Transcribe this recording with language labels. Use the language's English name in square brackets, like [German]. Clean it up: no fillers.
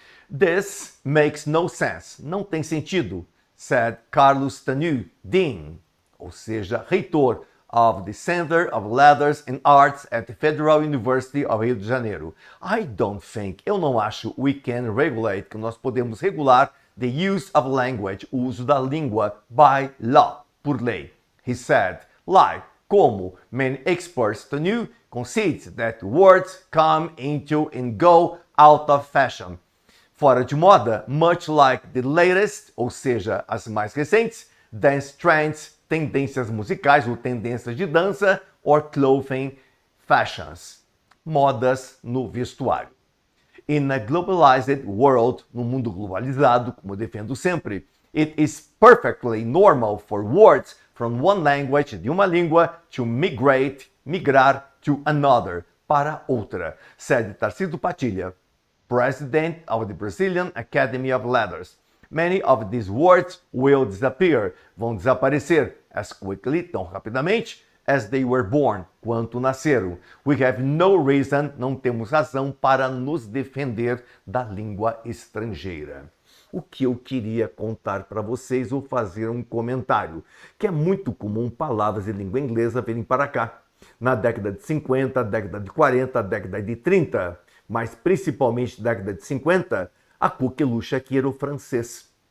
[English] This makes no sense. [Portuguese] Não tem sentido, [English] said Carlos Tanu, Dean, [Portuguese] ou seja, reitor [English] of the Center of Letters and Arts at the Federal University of Rio de Janeiro. I don't think, [Portuguese] eu não acho, [English] we can regulate, [Portuguese] que nós podemos regular [English] the use of language, [Portuguese] o uso da língua, [English] by law, [Portuguese] por lei. [English] He said, like, como many experts Tanu concedes that words come into and go out of fashion. [Portuguese] Fora de moda, [English] much like the latest, [Portuguese] ou seja, as mais recentes, [English] dance trends, [Portuguese] tendências musicais ou tendências de dança, [English] or clothing fashions, [Portuguese] modas no vestuário. [English] In a globalized world, [Portuguese] no mundo globalizado, como eu defendo sempre, [English] it is perfectly normal for words from one language, [Portuguese] de uma língua, [English] to migrate, [Portuguese] migrar, [English] to another, [Portuguese] para outra, [English] said Tarcísio Patilha, president of the Brazilian Academy of Letters. Many of these words will disappear, [Portuguese] vão desaparecer, [English] as quickly, [Portuguese] tão rapidamente, [English] as they were born, [Portuguese] quanto nasceram. [English] We have no reason, [Portuguese] não temos razão para nos defender da língua estrangeira. O que eu queria contar para vocês ou fazer um comentário, que é muito comum palavras de língua inglesa virem para cá. Na década de 50, década de 40, década de 30, mas principalmente década de 50, a coqueluche aqui era o francês.